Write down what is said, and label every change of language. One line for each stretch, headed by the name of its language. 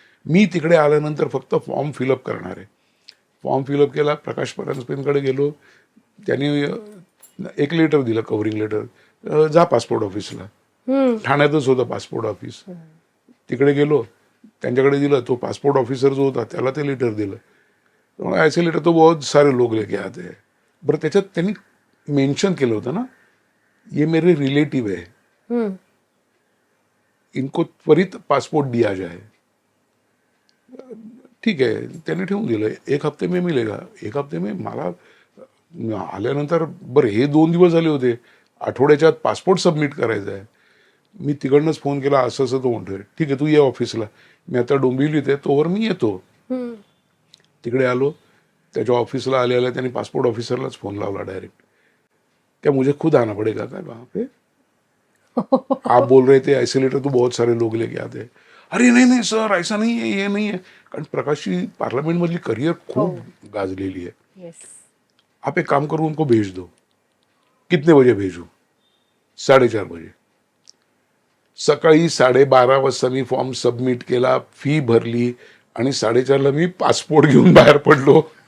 Marathi: मी तिकडे आल्यानंतर फक्त फॉर्म फिलअप करणार आहे. फॉर्म फिलअप केला, प्रकाश परांजपेंकडे गेलो. त्यांनी एक लेटर दिलं, कव्हरिंग लेटर, जा पासपोर्ट ऑफिसला. ठाण्यातच होतं पासपोर्ट ऑफिस. तिकडे गेलो, त्यांच्याकडे दिलं. तो पासपोर्ट ऑफिसर जो होता त्याला ते लेटर दिलं.
Hindi: ऐसे लेटर तो बहुत सारे लोग लेके आते हैं.
Marathi: बरं, त्याच्यात त्यांनी मेन्शन केलं होतं ना,
Hindi: ये मेरे रिलेटिव्ह है, इनको त्वरित पासपोर्ट दिया जाए.
Marathi: ठीक आहे, त्यांनी ठेवून दिलं.
Hindi: 1 हफ्ते में मिलेगा. 1 हफ्ते में
Marathi: मला आल्यानंतर, बरं हे 2 दिवस झाले होते, आठवड्याच्या आत पासपोर्ट सबमिट करायचा आहे. मी तिकडनंच फोन केला, असं असं. तो म्हणतोय ठीक आहे, तू ये ऑफिसला, मी आता डोंबिवलीत आहे, तोवर मी येतो. तिकडे आलो. त्याच्या ऑफिसला आलेला त्यांनी पासपोर्ट ऑफिसरलाच फोन लावला डायरेक्ट.
Hindi: क्या मुझे खुद आना पड़ेगा क्या वहाँ पे? आप बोल रहे थे ऐसे लेटर तो बहुत सारे लोग लेके आते हैं. अरे नहीं नहीं सर, ऐसा नहीं है, ये नहीं है.
Marathi: कारण प्रकाशची पार्लमेंटमधली करिअर खूप गाजलेली आहे.
English: Yes.
Hindi: आप एक काम करो, उनको भेज दो. कितने बजे भेजू? 4:30 बजे.
Marathi: सकाळी 12:30 वाजता मी फॉर्म सबमिट केला, फी भरली आणि 4:30ला मी पासपोर्ट घेऊन बाहेर पडलो.